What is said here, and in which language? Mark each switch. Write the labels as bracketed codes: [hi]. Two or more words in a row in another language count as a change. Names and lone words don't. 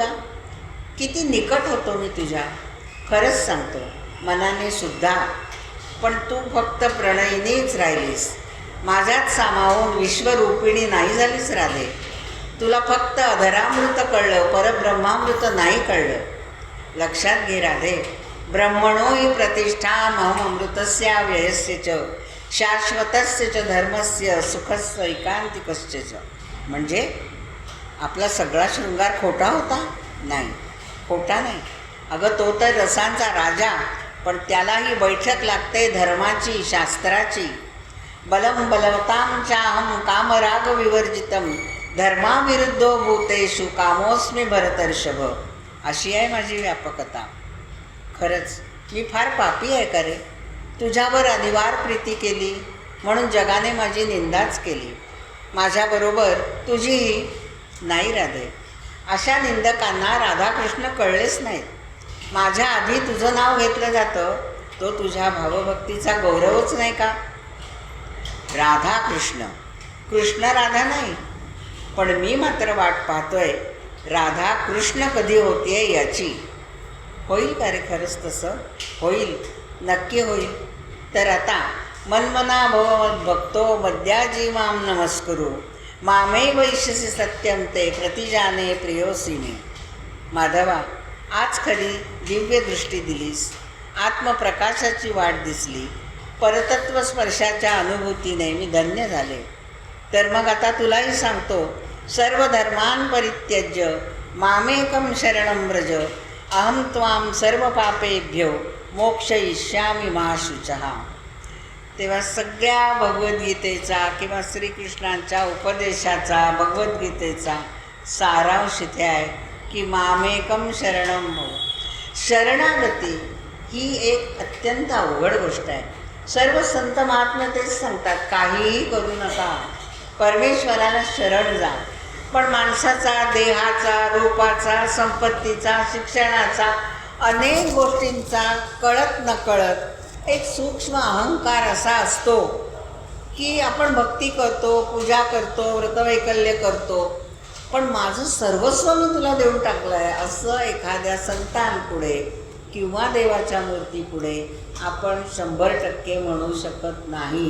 [mr] किती निकट होतो मी तुझ्या, खरंच सांगतो, मनाने सुद्धा. पण तू फक्त प्रणयिनीच राहिलीस, माझ्यात सामावून विश्वरूपिणी नाही झालीस राधे. तुला फक्त अधरामृत कळलं, परब्रह्मामृत नाही कळलं. लक्षात घे राधे, [sa] ब्रह्मणो हि प्रतिष्ठामहम अमृतस्य व्ययस्य च शाश्वतस्य च धर्मस्य सुखस्य एकांतिकस्य च. [mr] म्हणजे आपला सगळा शृंगार खोटा होता? नाही, खोटा नाही. अगं तो तर रसांचा राजा, पण त्यालाही बैठक लागते धर्माची, शास्त्राची. [sa] बलम बलवतां चाहम कामराग विवर्जितम धर्माविरुद्धो भूतेषु कामोस्मी भरतर्षभ. [mr] अशी आहे माझी व्यापकता. खरंच मी फार पापी आहे का रे? तुझ्यावर अनिवार्य प्रीती केली म्हणून जगाने माझी निंदाच केली. माझ्याबरोबर तुझीही नाही राधे. अशा निंदकांना राधाकृष्ण कळलेच नाहीत. माझ्या आधी तुझं नाव घेतलं जातं, तो तुझ्या भावभक्तीचा गौरवच नाही का? राधाकृष्ण, कृष्ण राधा नाही. पण मी मात्र वाट पाहतोय राधा कृष्ण कधी होतीये याची. होईल का रे खरंच तसं? होईल, नक्की होईल. तर आता [sa] मन्मना भव भक्तो मद्याजी माम नमस्कुरु मामे वैश्यसी सत्यम ते प्रतिजाने प्रियोसीने. [mr] माधवा, आज खरी दिव्य दृष्टी दिलीस, आत्मप्रकाशाची वाट दिसली, परतत्व स्पर्शाच्या अनुभूतीने मी धन्य झाले. तर मग आता तुलाही सांगतो, [sa] सर्व धर्मान् परित्यज्य मामेकं शरणं व्रज अहं त्वां सर्व पापेभ्यो मोक्षयिष्यामि मा शुचः. [mr] तेव्हा सगळ्या भगवद्गीतेचा किंवा श्रीकृष्णांच्या उपदेशाचा, भगवद्गीतेचा सारांश इथे आहे की [sa] मामेकं शरणं भव. [mr] शरणागती ही एक अत्यंत अवघड गोष्ट आहे. सर्व संत महात्मे तेच सांगतात, काहीही करू नका, परमेश्वराला शरण जा. पण माणसाचा, देहाचा, रूपाचा, संपत्तीचा, शिक्षणाचा, अनेक गोष्टींचा कळत नकळत एक सूक्ष्म अहंकार असा असतो की आपण भक्ती करतो, पूजा करतो, व्रतवैकल्य करतो, पण माझं सर्वस्व मी तुला देऊन टाकलं आहे असं एखाद्या संतांपुढे किंवा देवाच्या मूर्तीपुढे आपण 100% म्हणू शकत नाही.